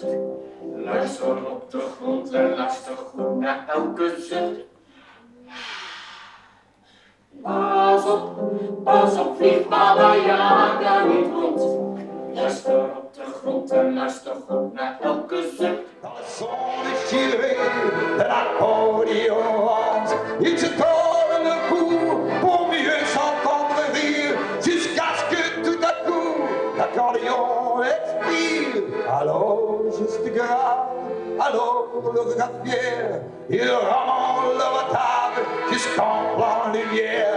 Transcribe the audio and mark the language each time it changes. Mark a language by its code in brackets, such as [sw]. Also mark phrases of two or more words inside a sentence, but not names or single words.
[nl] Luister op de grond en luister goed naar elke zucht. Pas op, vlieg Baba-Yaga niet rond. Luister op de grond en luister goed naar elke zucht. [fr] Dans le son déchiré de l'accordéon, il se tourne le cou pour mieux s'entendre rire, jusqu'à ce que tout à coup l'accordéon expire. Alors juste grave, alors le regard fier, il rend le retard jusqu'en pleine lumière.